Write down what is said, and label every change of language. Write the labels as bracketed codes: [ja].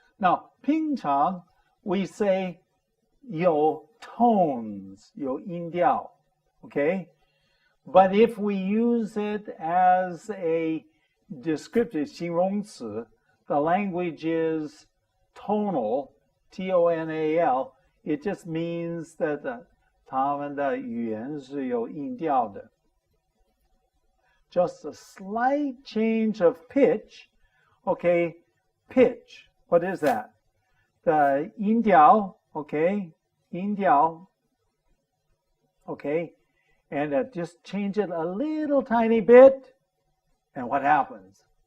[en] Now, 平常 we say 有 tones, 有音调. Okay? But if we use it as a descriptive 形容词, the language is tonal, T-O-N-A-L. It just means that [zh] 他们的语言是有音调的. [en] Just a slight change of pitch. Okay, pitch. What is that? The 音调, okay, 音调. Okay, and just change it a little tiny bit, and what happens?